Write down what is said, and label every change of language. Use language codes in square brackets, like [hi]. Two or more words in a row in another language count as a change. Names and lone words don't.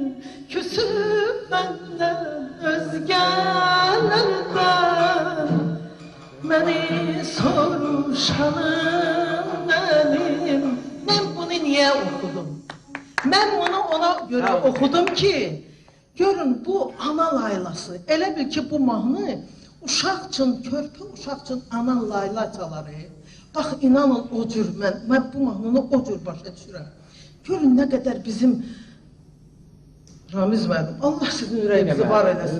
[tr] Küsüp benden özgelerden, beni soruşanım benim. Ben bunu niye okudum? Ben bunu ona göre okudum ki, [az] görün bu ana laylası, elə bil ki bu mahnı uşaq üçün, körpə uşaq üçün ana layla çaları. Bax inanın o cür, mən bu mahnını o cür başa düşürəm. Görün nə qədər bizim Ramiz müəllim, Allah sizin ürəyinizi var eləsin.